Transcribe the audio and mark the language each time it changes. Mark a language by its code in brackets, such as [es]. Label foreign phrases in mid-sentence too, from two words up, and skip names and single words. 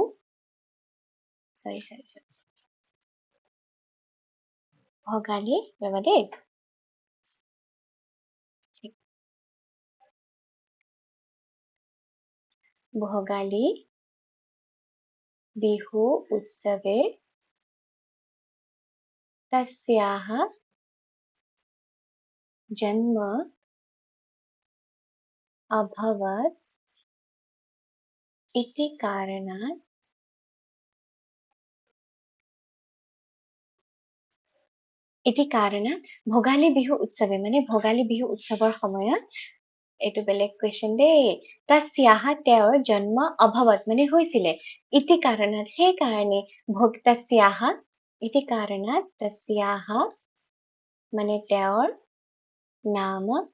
[as] সৰি ভোগালী ৰবা দেই [sa] भोगाली बिहु उत्सवे तस्याः जन्म अभवत् इति कारणात् [as] ভোগালী বিহু উৎসৱে মানে ভোগালী বিহু উৎসৱৰ সময়ত এইটো বেলেগ কুৱেশ্যন দেই তস্যাহ তেওঁৰ [sa] जन्म अभवत [as] মানে হৈছিলে [sa] इति कारणत [as] সেই কাৰণে তস্যাহ [sa] इति कारणत [as] তস্যাহ মানে তেওঁৰ নাম